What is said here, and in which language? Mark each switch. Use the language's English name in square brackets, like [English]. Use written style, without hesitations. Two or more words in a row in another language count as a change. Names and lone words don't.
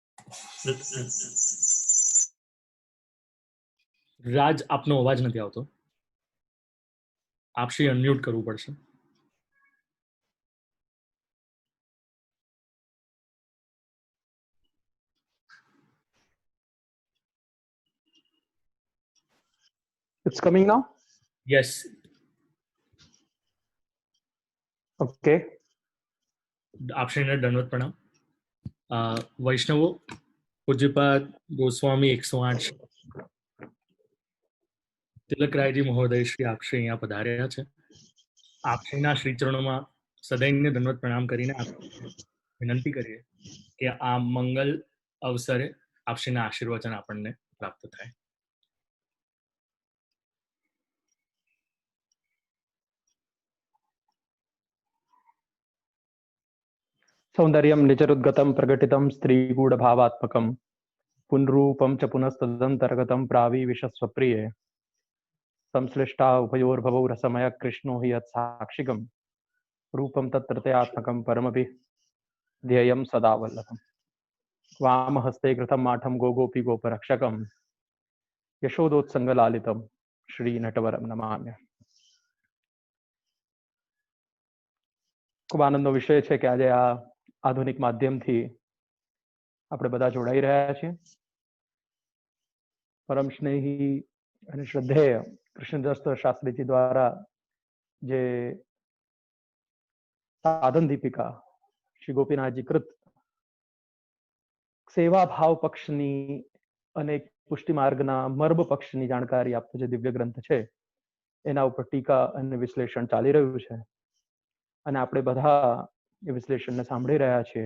[Gujarati] રાજ, આપનો અવાજ નથી આવતો. આપશ્રી અનમ્યુટ કરવું પડશે. [English] It's coming now? યસ. Okay. [Gujarati] આપશ્રીને દંડવત પ્રણામ. વૈષ્ણવો, પૂજ્યપાદ ગોસ્વામી 108 તિલકરાયજી મહોદય શ્રી આપશ્રી અહીંયા પધાર્યા છે. આપશ્રીના શ્રીચરણોમાં સદૈન્ય દંડવત પ્રણામ કરીને વિનંતી કરીએ કે આ મંગલ અવસરે આપશ્રીના આશીર્વચન આપણને પ્રાપ્ત થાય. [Sanskrit] सौंदर्यं निचरुद्गतं प्रकटितं स्त्रीगूढभावात्मकं पुनरूपं च पुनस्तदन्तर्गतं प्राविविशस्वप्रिये संश्लिष्टा उभयोर्भवौ रसमय कृष्णो हि यत्साक्षिकं रूपं तत्त्रयात्मकं परमपि ध्येयं सदा वल्लभम् वामहस्ते कृतं माठं गोगोपी गोपरक्षकं यशोदोत्सङ्गलालितं श्रीनटवरं नमाम्य. [Gujarati] ખૂબ આનંદનો વિષય છે કે આજે આ આધુનિક માધ્યમથી આપણે બધા જોડાઈ રહ્યા છીએ. પરમ સ્નેહી અને શ્રદ્ધેય કૃષ્ણદાસ શાસ્ત્રીજી દ્વારા જે સાધન દીપિકા શ્રી ગોપીનાથજી કૃત સેવા ભાવ પક્ષની અને પુષ્ટિ માર્ગના મર્મ પક્ષની જાણકારી આપતો જે દિવ્ય ગ્રંથ છે એના ઉપર ટીકા અને વિશ્લેષણ ચાલી રહ્યું છે અને આપણે બધા એ વિશ્લેષણને સાંભળી રહ્યા છીએ.